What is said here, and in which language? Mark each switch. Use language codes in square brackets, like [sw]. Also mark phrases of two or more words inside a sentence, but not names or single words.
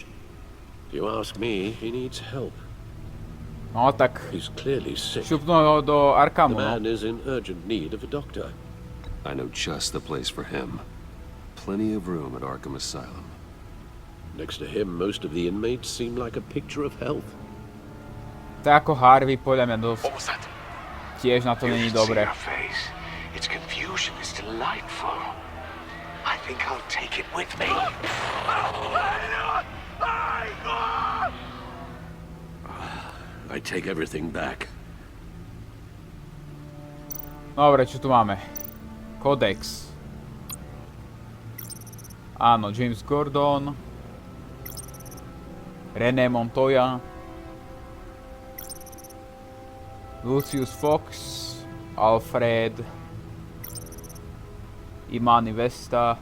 [en] If you ask me, he needs help. [sk] No tak [en] He's clearly sick. [sk] šupnú ho do Arkhamu, [en] The [sk] no. [en] man is in urgent need of a doctor. I know just the place for him. Plenty of room at Arkham Asylum. Next to him, most of the inmates seem like a picture of health. [sk] Tak ako Harvey, podľa mňa dosť. [en] What was that? [sk] Tiež na to není dobre. [en] Its confusion is delightful. I think I'll take it with me. I take everything back. [sk] Dobre, čo tu máme? Kodex. Áno, James Gordon. René Montoya. Lucius Fox. Alfred. Imani Vesta.